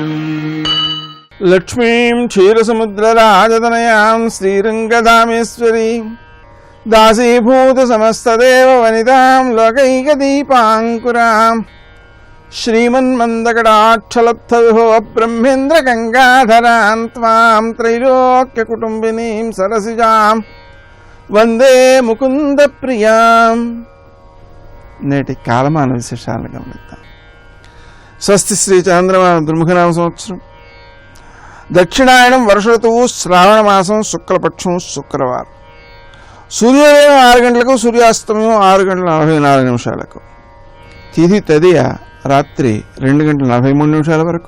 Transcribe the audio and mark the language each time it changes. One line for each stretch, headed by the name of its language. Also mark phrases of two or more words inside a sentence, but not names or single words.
Sanskrit: लक्ष्मीं क्षीरसमुद्रराजतनयां श्रीरङ्गधामेश्वरीं दासीभूतसमस्तदेव वनितां लोकैकदीपाङ्कुरां श्रीमन्मन्दकटाक्षलब्धविभो ब्रह्मेन्द्रगङ्गाधरां त्वां त्रैलोक्यकुटुम्बिनीं सरसिजां वन्दे मुकुन्दप्रियां।
Telugu: నేటి కాలమాన విశేషాలను గమనిద్దాం. స్వస్తి శ్రీ చాంద్రమాన దుర్ముఖనామ సంవత్సరం, దక్షిణాయనం, వర్ష ఋతువు, శ్రావణ మాసం, శుక్లపక్షం, శుక్రవారం. సూర్యోదయం 6 గంటలకు, సూర్యాస్తమయం 6:44 తిథి తదియ రాత్రి 2:43 వరకు.